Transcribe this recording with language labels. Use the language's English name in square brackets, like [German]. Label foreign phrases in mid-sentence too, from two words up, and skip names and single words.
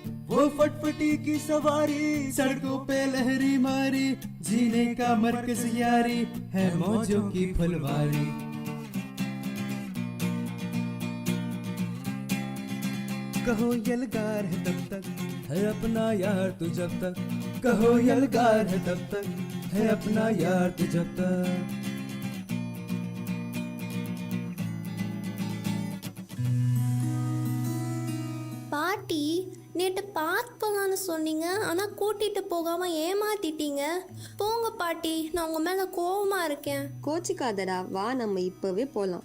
[Hindi] वो फटफटी की सवारी, सड़कों पे लहरी मारी, जीने का मरकज यारी, है मौजों की फुलवारी. कहो यलगार है तब तक है अपना यार तू जब तक. कहो यलगार है तब तक है अपना यार तू जब तक. [Tamil] பாட்டி, நேற்று பார்க் போகலான்னு சொன்னீங்க, ஆனால் கூட்டிகிட்டு போகாமல் ஏமாத்திட்டீங்க. போங்க பாட்டி, நான் உங்கள் மேலே கோவமாக இருக்கேன். கோச்சிக்காதடா, வா நம்ம இப்போவே போகலாம்.